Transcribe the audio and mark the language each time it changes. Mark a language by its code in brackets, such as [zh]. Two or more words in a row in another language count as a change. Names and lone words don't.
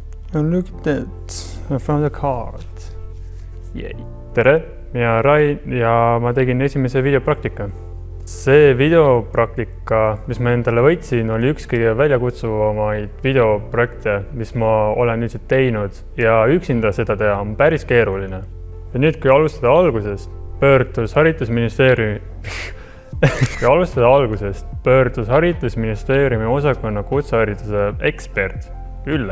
[en] Look at that, I found a card. Yay. [et] Tere, mina Rai ja ma tegin esimese videopraktika. See videopraktika, mis ma endale võtsin, oli üks kõige väljakutsuvamaid videoprojekte, mis ma olen nüüd teinud ja üksinda seda teha on päris keeruline. Ja nüüd, kui alustada algusest, pöördus haridusministeeriumi osakonna kutsehariduse ekspert Ülle.